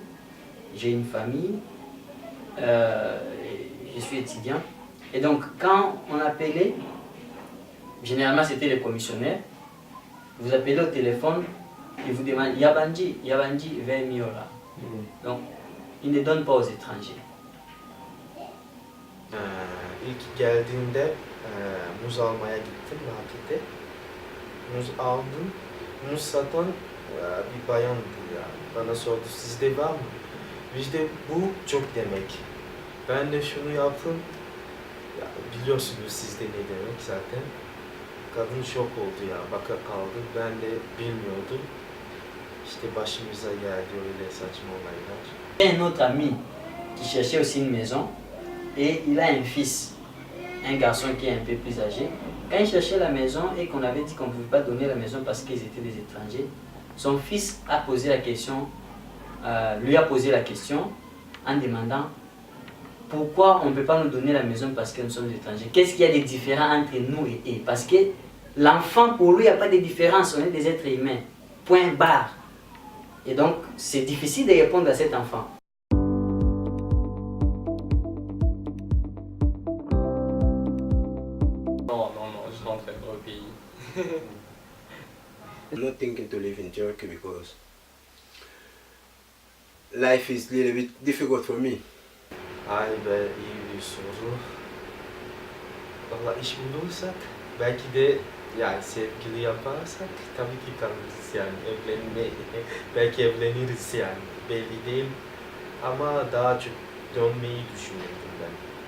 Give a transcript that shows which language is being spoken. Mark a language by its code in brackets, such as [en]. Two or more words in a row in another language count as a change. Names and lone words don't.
[fr] J'ai une famille. Je suis étudiant. Et donc, quand on appelait, généralement c'était les commissionnaires, vous appelez au téléphone et vous demandez Yabandi, 20 000 là. Donc, ils ne donnent pas aux étrangers. [tr] İlk geldiğimde muz almaya gittim markete. Muz aldım. Muz satan bir bayandı ya. Bana sordu sizde var mı? Bizde bu çok demek. Ben de şunu yaptım. Ya, biliyorsunuz sizde ne demek zaten. Kadın şok oldu ya. Baka kaldı. Ben de bilmiyordum. İşte başımıza geldi öyle saçma olaylar. [fr] J'ai un autre ami qui cherchait aussi une maison et il a un fils, un garçon qui est un peu plus âgé. Quand il cherchait la maison et qu'on avait dit qu'on ne pouvait pas donner la maison parce qu'ils étaient des étrangers, son fils a posé la question, lui a posé la question en demandant pourquoi on ne peut pas nous donner la maison parce que nous sommes étrangers. Qu'est-ce qu'il y a de différent entre nous et eux? Parce que l'enfant, pour lui, il n'y a pas de différence, on est des êtres humains. Point barre. Et donc, c'est difficile de répondre à cet enfant. Non, je rentrerai pas au pays. [en] I'm not thinking to live in Turkey because life is a little bit difficult for me. [tr] Ay be iyi bir soru. Valla iş bulursak belki de yani sevgili yaparsak tabii ki kalırız yani belki evleniriz yani belli değil ama daha çok dönmeyi düşünüyorum ben.